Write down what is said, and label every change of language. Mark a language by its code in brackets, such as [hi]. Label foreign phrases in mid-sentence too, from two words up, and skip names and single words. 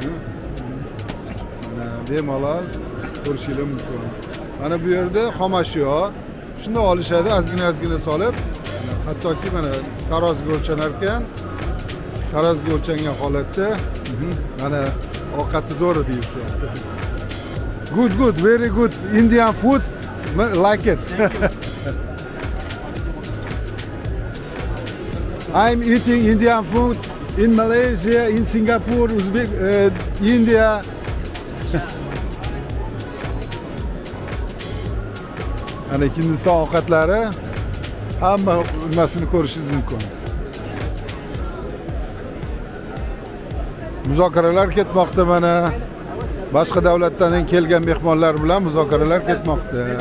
[uz] Mana bemalol ko'rishingiz mumkin. Mana bu yerda xomashyo shunda olishadi, ozgina solib, hattoki mana taroziga o'lchanar ekan. Taroziga o'lchangan holatda mana ovqati zo'r deyapti. [en] Good, very good Indian food. Like it. I'm eating Indian food in Malaysia, in Singapore, Uzbek, India. [uz] Ana Hindiston ovqatlari hamma nimasini ko'rishingiz mumkin. Muzokaralar ketmoqda mana. Boshqa davlatdan kelgan mehmonlar bilan muzokaralar ketmoqda.